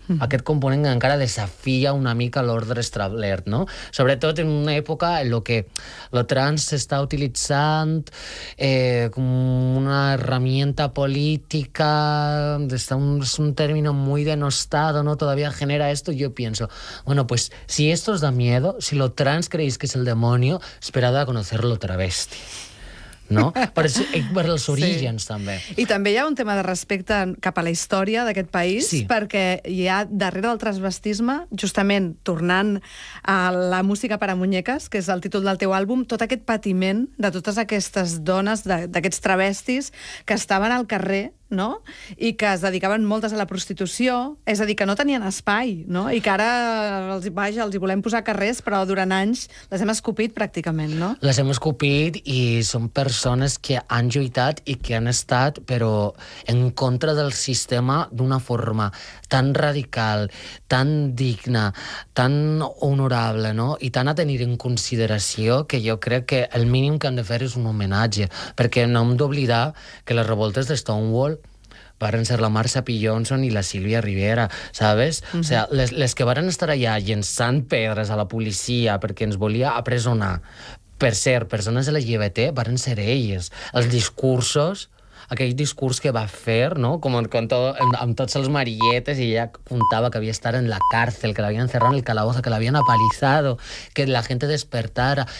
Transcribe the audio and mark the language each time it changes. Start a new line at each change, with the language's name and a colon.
Catalan: Aquest component encara desafia una mica l'ordre establert, no? Sobretot en una època en la que el trans s'està utilitzant com una
Spanish: herramienta política,
Catalan: és
Spanish: un término muy denostado,
Catalan: no?
Spanish: Todavía genera esto, yo pienso, bueno, pues si esto os da miedo, si lo trans creéis que es el demonio, esperad a conocerlo travesti.
Catalan: No? Per els orígens, també. I també hi ha un tema de respecte cap a la història d'aquest país, perquè hi ha darrere del transvestisme, justament tornant a la música per a muñeques, que és el títol del teu àlbum, tot aquest patiment de totes aquestes dones, d'aquests travestis, que estaven al carrer, no? I que es dedicaven moltes a la prostitució, és a dir, que no tenien espai, no? I que ara els volem posar a carrers, però durant anys les hem escopit pràcticament, no? Les hem escopit i són persones que han lluitat i que han estat, però en contra del sistema d'una forma tan radical, tan digna, tan honorable, no? I tant a tenir en consideració que jo crec que el mínim que han de fer és un homenatge, perquè no hem d'oblidar que les revoltes de Stonewall varen ser la Marsha P. Johnson i la Sílvia Rivera,
Spanish: ¿sabes? O sea,
Catalan: les que varen estar allà llençant pedres a la policia perquè ens volia apresonar, per ser persones de la LGBT, varen ser elles. Els discursos, aquell discurs que va fer, no? Com amb tots els marietes, i ella contava que havia estat en la càrcel, que l'havien cerrat
Spanish: en el calabozo,
Catalan: que l'havien
Spanish: apalizado,
Catalan: que la gent despertara.